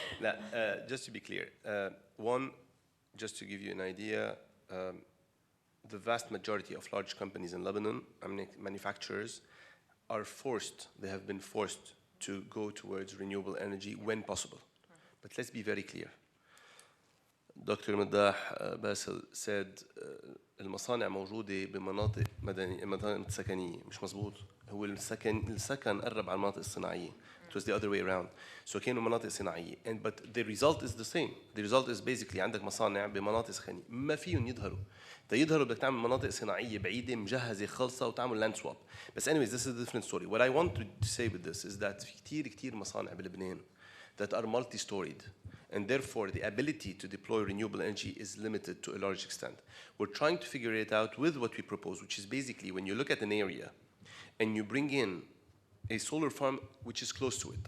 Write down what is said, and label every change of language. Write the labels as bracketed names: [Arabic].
[English] Now, just to be clear, one, just to give you an idea, the vast majority of large companies in Lebanon, manufacturers, are forced, they have been forced to go towards renewable energy when possible. But let's be very clear. Dr. [Arabic] Maddah Basel said المصانع موجودة بمناطق مناطق سكنية. مش مزبوط. هو السكن قرب على المناطق الصناعية. [English] It was the other way around. [Arabic] So كانوا مناطق صناعية. [English] But the result is the same. The result is basically [Arabic] عندك مصانع بمناطق سكنية. ما فيهم يظهروا. يظهروا بدك تعمل مناطق صناعية بعيدة مجهزة خالصة وتعمل [English] land swap. But anyways, this is a different story. What I want to say with this is that [Arabic] في كتير مصانع بلبنان [English] that are multi-storied. And therefore, the ability to deploy renewable energy is limited to a large extent. We're trying to figure it out with what we propose, which is basically when you look at an area and you bring in a solar farm which is close to it.